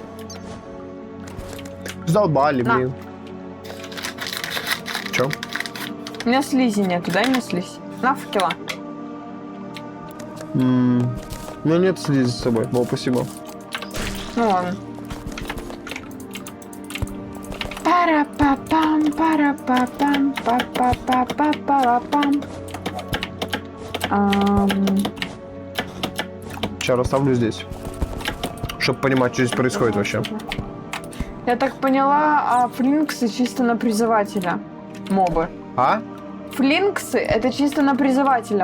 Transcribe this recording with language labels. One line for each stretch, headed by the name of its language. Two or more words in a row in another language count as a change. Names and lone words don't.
Russian: Задолбали, На. блин. Че? У меня слизи нету, дай мне слизь. На, факела. У меня нет слизи с собой. О, спасибо. Ну ладно. Пара-па-пам, пара-па-пам, па-па-па-па-па-па-пам. Сейчас расставлю здесь. Чтобы понимать, что здесь происходит вообще. Я так поняла, флинксы чисто на призывателя мобы. А? Флинксы — это чисто на призывателя